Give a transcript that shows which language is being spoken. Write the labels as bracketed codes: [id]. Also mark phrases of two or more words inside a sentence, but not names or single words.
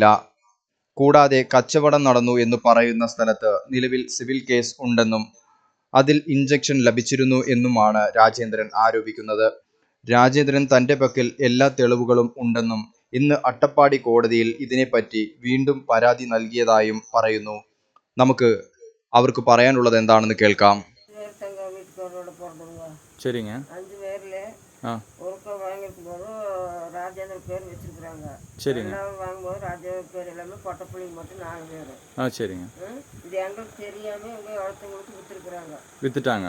[ml] കൂടാതെ കച്ചവടം നടന്നു എന്ന് പറയുന്ന സ്ഥലത്ത് നിലവിൽ [en] civil case [ml] ഉണ്ടെന്നും അതിൽ ഇഞ്ചക്ഷൻ ലഭിച്ചിരുന്നു എന്നുമാണ് രാജേന്ദ്രൻ ആരോപിക്കുന്നത്. രാജേന്ദ്രൻ തന്റെ പക്കൽ എല്ലാ തെളിവുകളും ഉണ്ടെന്നും ഇന്ന് അട്ടപ്പാടി കോടതിയിൽ ഇതിനെപ്പറ്റി വീണ്ടും പരാതി നൽകിയതായും പറയുന്നു. നമുക്ക് അവർക്ക് പറയാനുള്ളത് എന്താണെന്ന് കേൾക്കാം. [ta] சரிங்க. 5 பேர்ல ஒருக்க வாங்கிருக்கும்போது ராஜேந்திர பேர் வச்சிருக்காங்க. சரிங்க. வாங்கும்போது ராஜேந்திர பேர் எல்லாமே பொட்டப்புள்ளிங்க மட்டும் 4 பேர். சரிங்க. இது எங்களுக்கு தெரியாம இவங்க ஒருத்தவங்களுக்கு வித்துட்டாங்க.